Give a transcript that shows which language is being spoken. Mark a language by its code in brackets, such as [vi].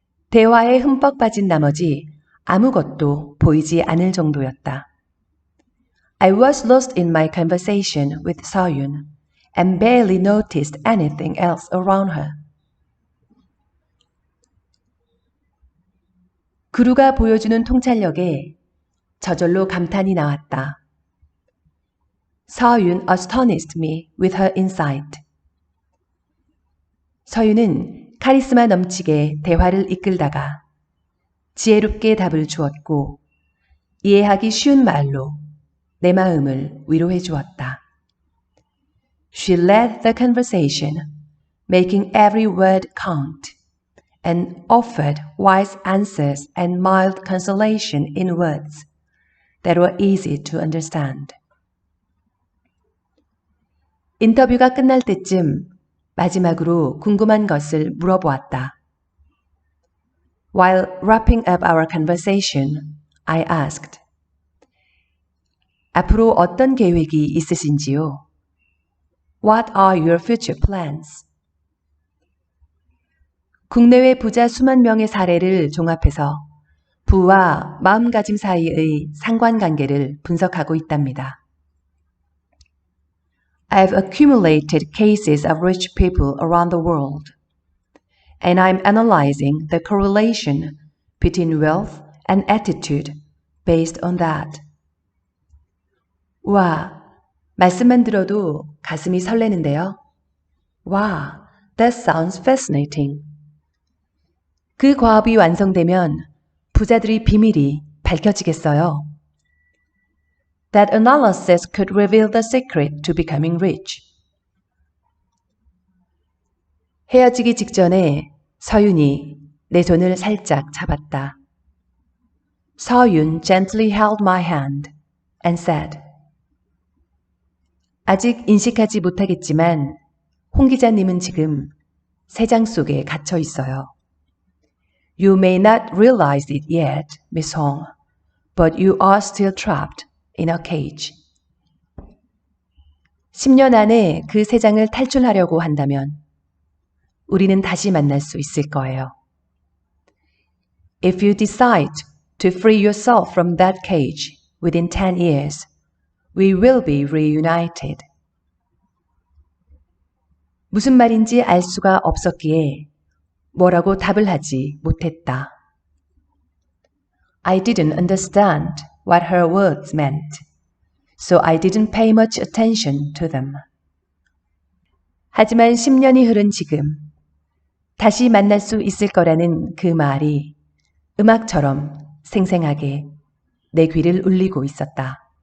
[ko] 대화에 흠뻑 빠진 나머지 아무것도 보이지 않을 정도였다. [en] I was lost in my conversation with 서윤 and barely noticed anything else around her. [ko] 그루가 보여주는 통찰력에 저절로 감탄이 나왔다. [en] 서윤 astonished me with her insight. [ko] 서윤은 카리스마 넘치게 대화를 이끌다가 지혜롭게 답을 주었고 이해하기 쉬운 말로 내 마음을 위로해 주었다. [en] She led the conversation, making every word count, and offered wise answers and mild consolation in words that were easy to understand. [ko] 인터뷰가 끝날 때쯤 마지막으로 궁금한 것을 물어보았다. [en] While wrapping up our conversation, I asked, [ko] 앞으로 어떤 계획이 있으신지요? [en] What are your future plans? [ko] 국내외 부자 수만 명의 사례를 종합해서 부와 마음가짐 사이의 상관관계를 분석하고 있답니다. [en] I've accumulated cases of rich people around the world, and I'm analyzing the correlation between wealth and attitude based on that. [ko] 와, 말씀만 들어도 가슴이 설레는데요. [en] 와, that sounds fascinating. [ko] 그 과업이 완성되면 부자들의 비밀이 밝혀지겠어요. [en] That analysis could reveal the secret to becoming rich. [ko] 헤어지기 직전에 서윤이 내 손을 살짝 잡았다. 서윤 [en] gently held my hand and said, [ko] 아직 인식하지 못하겠지만 홍 기자님은 지금 새장 속에 갇혀 있어요. [en] You may not realize it yet, Miss Hong, but you are still trapped in a cage. [ko] 10년 안에 그 새장을 탈출하려고 한다면 우리는 다시 만날 수 있을 거예요. [en] If you decide to free yourself from that cage within 10 years, we will be reunited. [ko] 무슨 말인지 알 수가 없었기에 뭐라고 답을 하지 못했다. [en] I didn't understand what her words meant, so I didn't pay much attention to them. [ko] 하지만 10년이 흐른 지금, 다시 만날 수 있을 거라는 그 말이 음악처럼 생생하게 내 귀를 울리고 있었다.